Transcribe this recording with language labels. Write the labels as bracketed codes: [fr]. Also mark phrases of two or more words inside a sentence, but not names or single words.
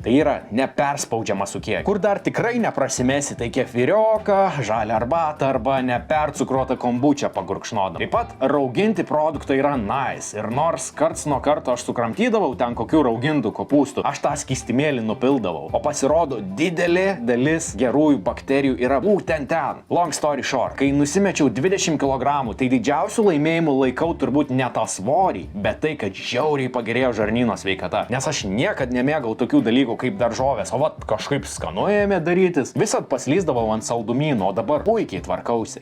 [lt] Tai yra neperspaudžiamas su kiekiu. Kur dar tikrai neprasimesi, tai kefirioką, žalią arbatą arba nepercukruotą kombučią pagurkšnodam. Taip pat rauginti produktai yra nice. Ir nors karts nuo karto aš sukramtydavau ten kokių raugintų kopūstų, aš tą skystimėlį nupildavau. O pasirodo, didelė dalis gerųjų bakterijų yra būtent ten. [en] Long story short, [lt] kai nusimečiau 20 kg, tai didžiausių laimėjimų laikau turbūt ne tą svorį, bet tai, kad žiauriai pagerėjo žarnyno sveikata. Nes aš niekad nemėgau tokių dalykų kaip daržovės, o kažkaip skanu ėmė darytis. Visad paslyzdavau ant saldumynų, o dabar puikiai tvarkausi.